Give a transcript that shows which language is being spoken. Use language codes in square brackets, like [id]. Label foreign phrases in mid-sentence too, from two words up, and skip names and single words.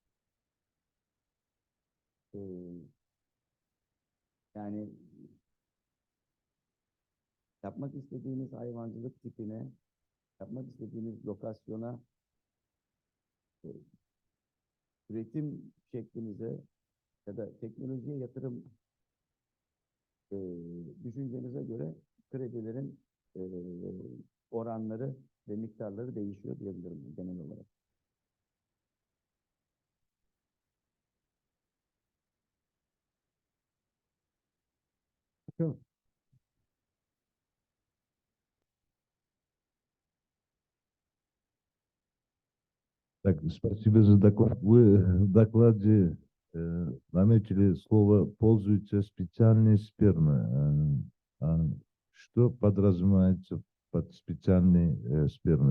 [tr] Yani yapmak istediğiniz hayvancılık tipine, yapmak istediğiniz lokasyona, üretim şeklinize ya da teknolojiye yatırım düşüncenize göre kredilerin oranları ve miktarları değişiyor diyebilirim genel olarak. Sure. [ru] Так, спасибо за доклад. Вы в докладе наметили слово «пользуются специальной спермой». Что подразумевается под специальной спермой?